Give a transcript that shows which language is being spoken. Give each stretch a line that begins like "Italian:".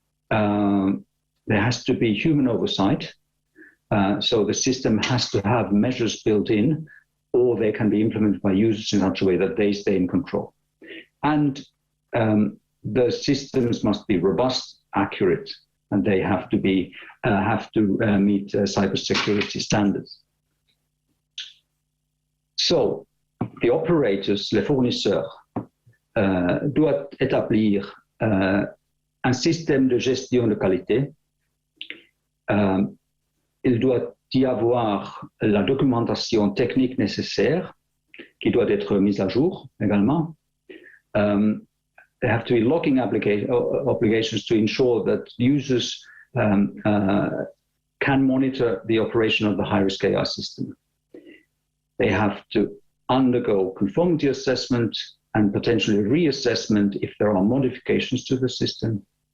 English: There has to be human oversight. So the system has to have measures built in, or they can be implemented by users in such a way that they stay in control. And the systems must be robust, accurate, and they have to be meet cybersecurity standards. So, the operators,
French: les fournisseurs, doivent établir un système de gestion de qualité. Il doit y avoir la documentation technique nécessaire qui doit être mise à jour également.
English: There have to be logging obligations to ensure that users can monitor the operation of the high-risk AI system. They have to undergo conformity assessment and potentially reassessment if there are modifications to the system.